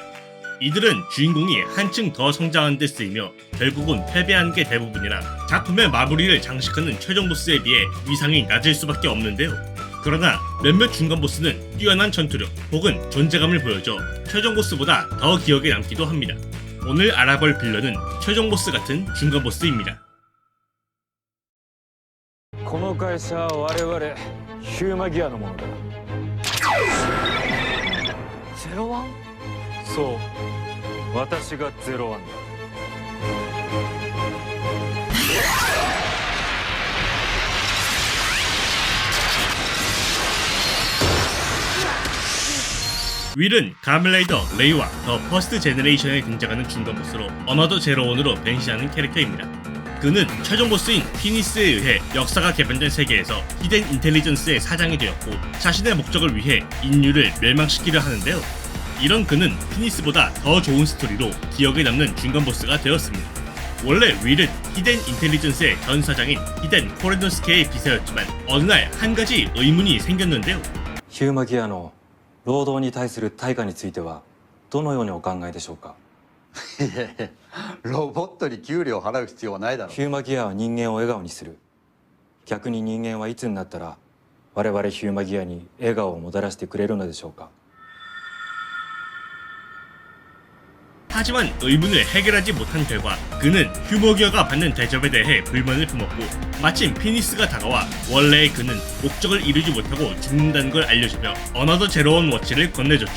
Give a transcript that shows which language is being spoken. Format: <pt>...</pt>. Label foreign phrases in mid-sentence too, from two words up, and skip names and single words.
<ko>이들은 주인공이 한층 더 성장한 데 쓰이며 결국은 패배한 게 대부분이라 작품의 마무리를 장식하는 최종 보스에 비해 위상이 낮을 수밖에 없는데요. 그러나 몇몇 중간 보스는 뛰어난 전투력 혹은 존재감을 보여줘 최종 보스보다 더 기억에 남기도 합니다. 오늘 알아볼 빌런은 최종 보스 같은 중간 보스입니다.</ko> <ja>この会社は我々ヒューマギアのものだ。ゼロワン？そう私がゼロワンだ。</ja> <ko>윌은 가면라이더 레이와 더 퍼스트 제너레이션에 등장하는 중간 보스로 어너더 제로원으로 변신하는 캐릭터입니다. 그는 최종 보스인 피니스에 의해 역사가 개변된 세계에서 히덴 인텔리전스의 사장이 되었고 자신의 목적을 위해 인류를 멸망시키려 하는데요. 이런 그는 피니스보다 더 좋은 스토리로 기억에 남는 중간 보스가 되었습니다. 원래 윌은 히덴 인텔리전스의 전 사장인 히덴 코레노스케의 비서였지만 어느 날 한 가지 의문이 생겼는데요.</ko> <ja>ヒューマギアの労働に対する対価についてはどのようにお考えでしょうか。いやいやロボットに給料を払う必要はないだろう。ヒューマギアは人間を笑顔にする。逆に人間はいつになったら我々ヒューマギアに笑顔をもたらしてくれるのでしょうか。</ja> <ko>하지만 의문을 해결하지 못한 결과 그는 휴머기어가 받는 대접에 대해 불만을 품었고 마침 피니스가 다가와 원래의 그는 목적을 이루지 못하고 죽는다는 걸 알려주며 어너더 제로원 워치를 건네줬죠.</ko>